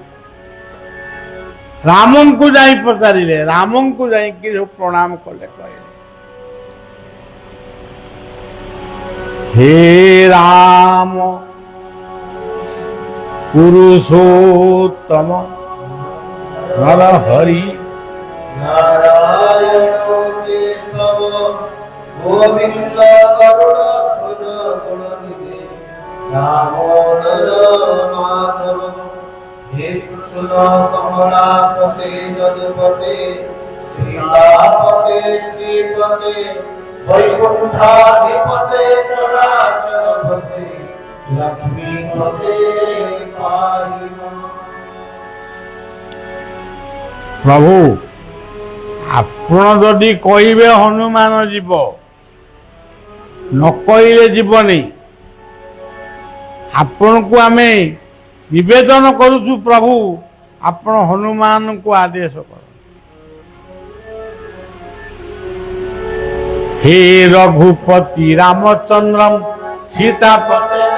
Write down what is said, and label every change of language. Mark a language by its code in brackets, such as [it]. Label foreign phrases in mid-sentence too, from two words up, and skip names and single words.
[or] ରାମଙ୍କୁ ଯାଇ ପଚାରିଲେ, ରାମଙ୍କୁ ଯାଇକି ପ୍ରଣାମ କଲେ, କହିଲେ ହେ ରାମ ପୁରୁଷୋତ୍ତମ ନରହରି [sa] नारायण केशव गोविंद करुण भज गुणनिधि दामोदर माधव हे कृष्ण कमलापते जगपते सीतापते श्रीपते वैकुंठाधिपते चराचरपते लक्ष्मीपते पाहि मां। [or] ପ୍ରଭୁ ଆପଣ ଯଦି କହିବେ ହନୁମାନ ଯିବ, ନ କହିଲେ ଯିବନି। ଆପଣଙ୍କୁ ଆମେ ନିବେଦନ କରୁଛୁ ପ୍ରଭୁ, ଆପଣ ହନୁମାନଙ୍କୁ ଆଦେଶ କର। [sa] हे रघुपति रामचंद्र सीतापति